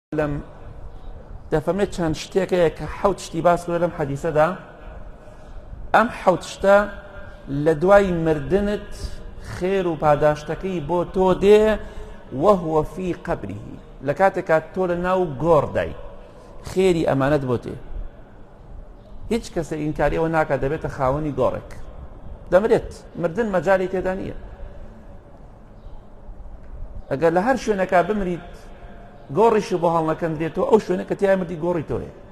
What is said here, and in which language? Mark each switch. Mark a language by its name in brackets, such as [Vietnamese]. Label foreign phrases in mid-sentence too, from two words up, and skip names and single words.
[Central Kurdish] لەم دەفەرمێت چەند شتێکەیە کە حەوت شتی باس کرد لەم حەدیسەدا. ئەم حەوت شتە لە دوای مردنت خێر و پاداشتەکەی بۆ تۆ دێ [Arabic] وهو في قبره، [Central Kurdish] لە کاتێکات تۆ لە ناو گۆڕدای خێری ئەمانەت بۆ تێ. هیچ کەسە ئینکاری ئەوە ناکات دەبێتە خاوەنی گۆڕێک، دەمرێت، مردن مەجالی تێدا نییە. ئەگەر لە هەر شوێنەکە بمریت گۆڕیشی بۆ هەڵنەکەندرێتەوە ئەو شوێنە کە تیای مردی گۆڕی تۆیە.